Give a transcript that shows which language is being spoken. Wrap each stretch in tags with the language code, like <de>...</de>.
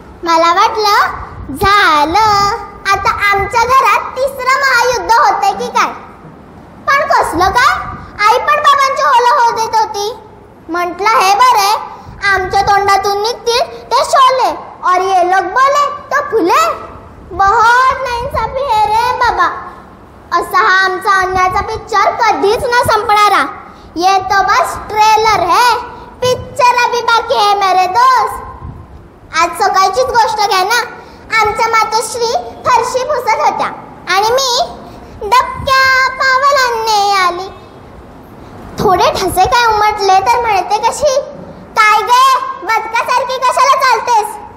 <mr>मला वाटलं झालं आता आमच्या घरात 3रं महायुद्ध होतंय की काय. पण कसलं काय, आई पण बाबांची होलं होऊ देत होती. म्हटलं हे बरे, आमच्या तोंडातून निघतील ते शोले</mr> <hi>और ये लोग बोले तो फुले. बहुत नाइंसाफी है रे बाबा.</hi> <mr>असा हा आमचा अन्यायाचा पिक्चर कधीच न संपणारा.</mr> <hi>ये तो बस ट्रेलर है, पिक्चर अभी बाकी है मेरे दोस्त.</hi> <mr>आज सकाळचीच गोष्ट घ्या ना. आमच्या मातोश्री फरशी पुसत होत्या आणि मी डबक्या पावलांनी आली. थोडे ठसे काय उमटले तर म्हणते कशी, काय गे बदकासारखी कशाला चालतेस.</mr>